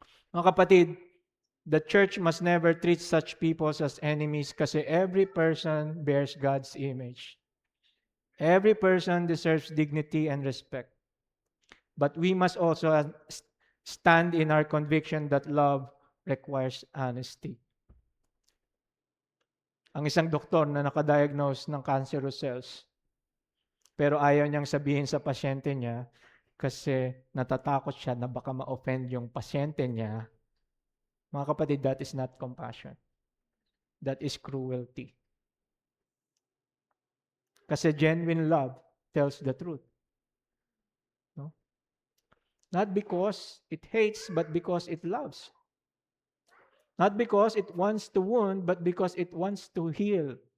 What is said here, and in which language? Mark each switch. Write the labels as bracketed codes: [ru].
[tl] Mga kapatid, [en] the church must never treat such people as enemies kasi every person bears God's image. Every person deserves dignity and respect. But we must also stand in our conviction that love requires honesty. [tl] Ang isang doktor na nakadiagnose ng cancerous cells, pero ayaw niyang sabihin sa pasyente niya kasi natatakot siya na baka ma-offend yung pasyente niya. Mga kapatid, [en] that is not compassion. That is cruelty. Kasi genuine love tells the truth. No? Not because it hates, but because it loves. Not because it wants to wound, but because it wants to heal.